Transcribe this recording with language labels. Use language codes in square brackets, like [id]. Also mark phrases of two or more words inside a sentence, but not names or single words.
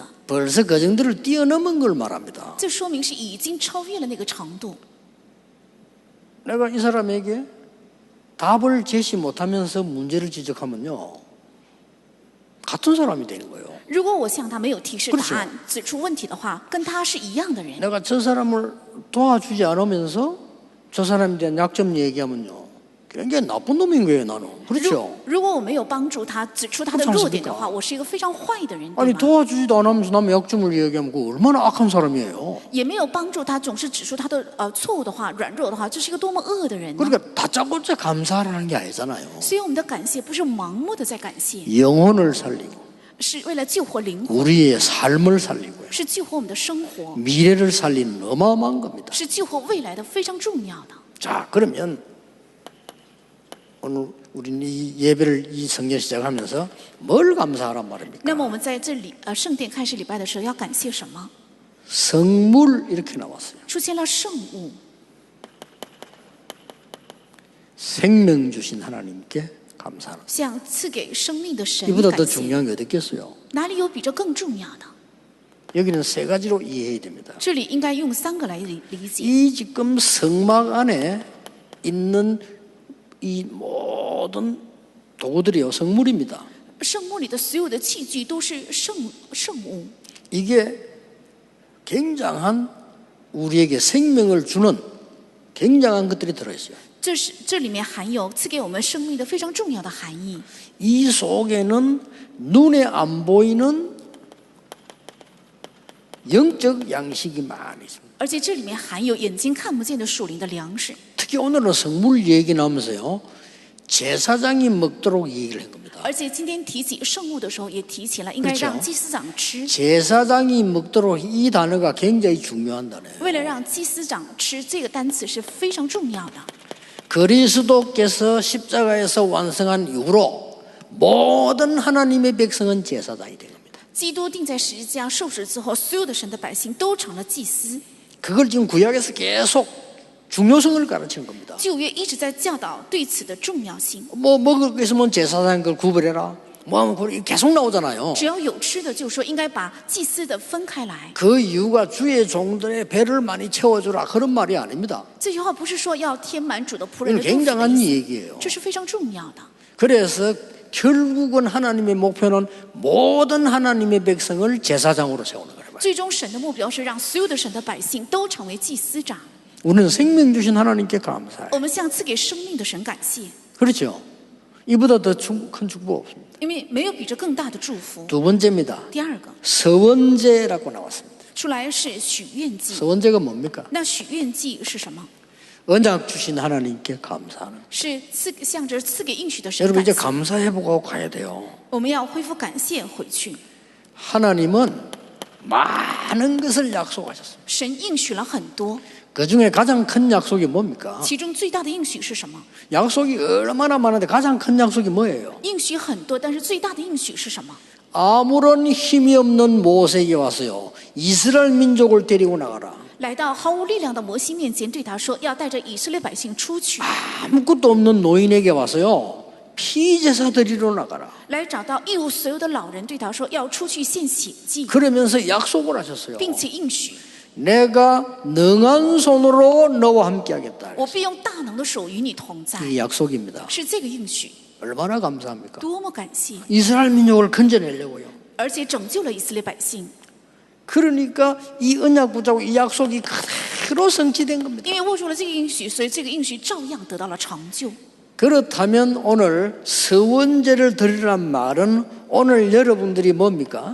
[ko] 벌써 그 정도를 뛰어넘은 걸 말합니다. [zh] 这说明是已经超越了那个程度。 [ko] 내가 이 사람에게 답을 제시 못하면서 문제를 지적하면요, 같은 사람이 되는 거예요. [zh] 如果我向他没有提示 [ko] 그렇죠 [zh] 答案，指出问题的话，跟他是一样的人。 [ko] 내가 저 사람을 도와주지 않으면서 저 사람에 대한 약점 얘기하면요, 굉장히 나쁜 놈인 거예요, 나는. 그렇죠? [zh] 如果我没有帮助他，指出他的弱点的话，我是一个非常坏的人， [ko] 아니 [zh] 对吗？ [ko] 도와주지도 않으면서 남의 약점을 얘기하면 그거 얼마나 악한 사람이에요. [zh] 也没有帮助他，总是指出他的错误的话、软弱的话，这是一个多么恶的人呢？ [ko] 그러니까 다짜고짜 감사하라는 게 아니잖아요. [zh] 所以我们的感谢不是盲目的在感谢， [ko] 영혼을 살리고 [zh] 是为了救活灵魂， [ko] 우리의 삶을 살리고요, [zh] 是救活我们的生活， [ko] 미래를 살리는 어마어마한 겁니다. [zh] 是救活未来的非常重要的。 [ko] 자, 그러면 오늘 우리는 이 예배를 이 성전 시작하면서 뭘 감사하란 말입니까? [zh] 那么我们在这里圣殿开始礼拜的时候要感谢什么？ [ko] 성물 이렇게 나왔어요. [zh] 出现了圣物， [ko] 생명 주신 하나님께 감사하는. [zh] 向赐给生命的神 [ko] 이보다 더 [zh] 感谢。 [ko] 중요한 게 어디 있겠어요? [zh] 哪里有比这更重要的？ [ko] 여기는 세 가지로 이해해야 됩니다. [zh] 这里应该用3个来理解。 [ko] 이 지금 성막 안에 있는 이 모든 도구들이요, 성물입니다. [zh] 圣幕里的所有的器具都是圣物， [ko] 이게 굉장한 우리에게 생명을 주는 굉장한 것들이 들어있어요. [zh] 这里面含有赐给我们生命的非常重要的含义。 [ko] 이 속에는 눈에 안 보이는 영적 양식이 많이 있습니다. [zh] 而且这里面含有眼睛看不见的属灵的粮食。 [ko] 특히 오늘은 성물 얘기 나오면서요, 제사장이 먹도록 얘기를 한 겁니다. [zh] 而且今天提起圣物的时候，也提起了应该 [ko] 그렇죠 [zh] 让祭司长吃。 [ko] 제사장이 먹도록 이 단어가 굉장히 중요한 단어예요. [zh] 为了让祭司长吃，这个单词是非常重要的。 [ko] 그리스도께서 십자가에서 완성한 이후로 모든 하나님의 백성은 제사장이 된 겁니다. [zh] 基督钉在十字架受死之后，所有的神的百姓都成了祭司。 [ko] 그걸 지금 구약에서 계속 중요성을 가르치는 겁니다. [zh] 旧约一直在教导对此的重要性。 [ko] 뭐 먹을 거 있으면 제사장 걸 구별해라. 뭐 하면 그걸 계속 나오잖아요. [zh] 只要有吃的，就说应该把祭司的分开来。 [ko] 그 이유가 주의 종들의 배를 많이 채워주라 그런 말이 아닙니다. [zh] 这句话不是说要填满主的仆人 [ko] 이건 [zh] 的肚腹的 [ko] 굉장한 [zh] 意思， [ko] 얘기예요. [zh] 这是非常重要的。 [ko] 그래서 결국은 하나님의 목표는 모든 하나님의 백성을 제사장으로 세우는 거예요. [zh] 最终神的目标是让所有的神的百姓都成为祭司长。 [ko] 우리는 생명 주신 하나님께 감사해요. [zh] 我们向赐给生命的神感谢， [ko] 그렇죠? 이보다 더 큰 축복 없습니다. [zh] 因为没有比这更大的祝福。 [ko] 두 번째입니다. [zh] 第二个 [ko] 서원제라고 나왔습니다. [zh] 出来是许愿祭， [ko] 서원제가 뭡니까? [zh] 那许愿祭是什么？ [ko] 언약 주신 하나님께 감사하는. [zh] 是向着赐给应许的神 [ko] 여러분 [zh] 感 [ko] 이제 [zh] 谢。 [ko] 감사해보고 가야 돼요. [zh] 我们要恢复感谢回去。 [ko] 하나님은 많은 것을 약속하셨습니다. [zh] 神应许了很多， [ko] 그 중에 가장 큰 약속이 뭡니까? [zh] 其中最大的应许是什么？ [ko] 약속이 얼마나 많은데 가장 큰 약속이 뭐예요? [zh] 应许很多，但是最大的应许是什么？ [ko] 아무런 힘이 없는 모세에게 와서요, 이스라엘 민족을 데리고 나가라. [zh] 来到毫无力量的摩西面前，对他说：“要带着以色列百姓出去。 [ko] 아무것도 없는 노인에게 와서요, 피제사 드리러 나가라. [zh] 来找到一无所有的老人，对他说：“要出去献血祭， [ko] 그러면서 약속을 하셨어요. [zh] 并且应许 [ko] 내가 능한 손으로 너와 함께 하겠다. [zh] 我必用大能的手与你同在。 [ko] 이 약속입니다. [zh] 是这个应许， [ko] 얼마나 감사합니까? [zh] 多么感谢！ [ko] 이스라엘 민족을 건져내려고요. [zh] 而且拯救了以色列百姓， [ko] 그러니까 이 언약 붙잡고 이 약속이 그대로 성취된 겁니다. [zh] 因为握住了这个应许，所以这个应许照样得到了成就。 [ko] 그렇다면 오늘 서원제를 드리란 말은 오늘 여러분들이 뭡니까?